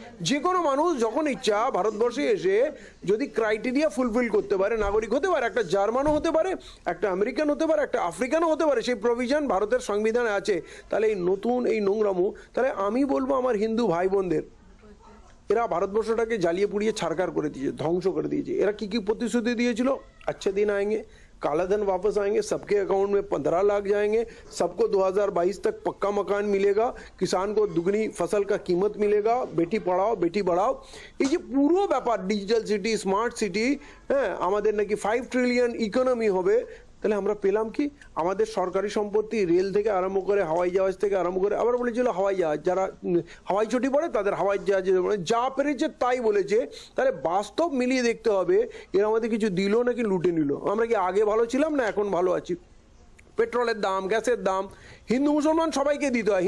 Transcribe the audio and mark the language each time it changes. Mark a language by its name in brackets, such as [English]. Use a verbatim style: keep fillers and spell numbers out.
[Bangla] যে কোনো মানুষ যখন ইচ্ছা ভারতবর্ষে এসে যদি ক্রাইটেরিয়া ফুলফিল করতে পারে নাগরিক হতে পারে। একটা জার্মানও হতে পারে, একটা আমেরিকান হতে পারে, একটা আফ্রিকানও হতে পারে। সেই প্রভিশন ভারতের সংবিধানে আছে। তাহলে এই নতুন এই নোংরামো, তাহলে আমি বলবো আমার হিন্দু ভাই বোনদের, এরা ভারতবর্ষটাকে জ্বালিয়ে পুড়িয়ে ছারকার করে দিয়েছে, ধ্বংস করে দিয়েছে। এরা কি কি প্রতিশ্রুতি দিয়েছিল? [Hindi] अच्छे दिन आएंगे, काला धन वापस आएंगे, सबके अकाउंट में पंद्रह लाख जाएंगे, सबको दो हज़ार बाईस तक पक्का मकान मिलेगा, किसान को दुगनी फसल का कीमत मिलेगा, बेटी पढ़ाओ बेटी बढ़ाओ। ये जो पूरा व्यापार डिजिटल सिटी स्मार्ट सिटी [Bangla] হ্যাঁ আমাদের নাকি ফাইভ ট্রিলিয়ন ইকোনমি হবে। তাহলে আমরা পেলাম কি? আমাদের সরকারি সম্পত্তি, রেল থেকে আরম্ভ করে হাওয়াই জাহাজ থেকে আরম্ভ করে, আবার বলেছিল হাওয়াই জাহাজ, যারা উম, হাওয়াই ছুটি পড়ে তাদের হাওয়াই জাহাজ, যা পেরেছে তাই বলেছে। তাহলে বাস্তব মিলিয়ে দেখতে হবে এরা আমাদের কিছু দিল নাকি লুটে নিল। আমরা কি আগে ভালো ছিলাম না এখন ভালো আছি? পেট্রোলের দাম, গ্যাসের দাম, হিন্দু মুসলমান সবাইকে দিতে হয়।